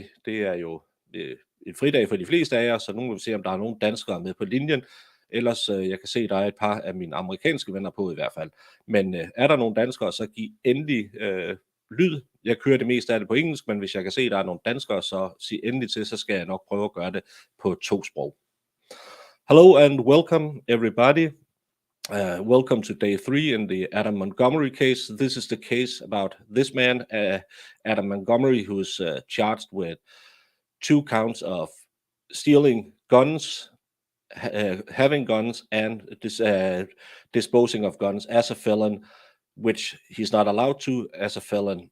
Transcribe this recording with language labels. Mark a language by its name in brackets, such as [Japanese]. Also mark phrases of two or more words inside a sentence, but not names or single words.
[Danish] Det er jo en fridag for de fleste af jer, så nu må vi se, om der er nogle danskere med på linjen. Ellers, jeg kan se, der er et par af mine amerikanske venner på i hvert fald. Men er der nogle danskere, så giv endelig lyd. Jeg kører det meste af det på engelsk, men hvis jeg kan se, der er nogle danskere, så sig endelig til, så skal jeg nok prøve at gøre det på 2 sprog. [English] Hello and welcome everybody. Welcome to day 3 in the Adam Montgomery case. This is the case about this man, Adam Montgomery, who's charged with 2 counts of stealing guns, having guns, and disposing of guns as a felon, which he's not allowed to as a felon.